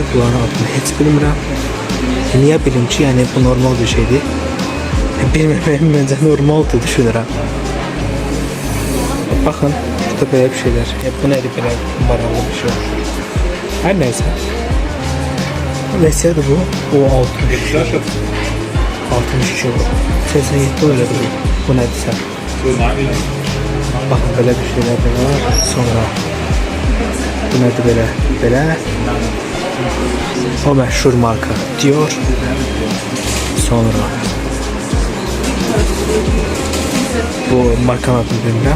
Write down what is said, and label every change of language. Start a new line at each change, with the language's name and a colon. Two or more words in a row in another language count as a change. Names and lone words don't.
Azerbaijani: Bunların adını heç bilmirəm. Niyə bilim ki, yəni bu normal bir şeydir. Bilməyəm, məncə normaldır düşünürəm. Baxın, burada belə bir şeylər. Bu nədir belə maraqlı bir şey. Hər nəysə. Neyse bu. O 60. 62 euro. 87 euro bu. Bu nedirsə.
Turkish: Bakın böyle bir şeyler de var.
Azerbaijani: Sonra bu nedir belə. O meşhur marka Dior. Sonra bu markanın adını bilmirəm.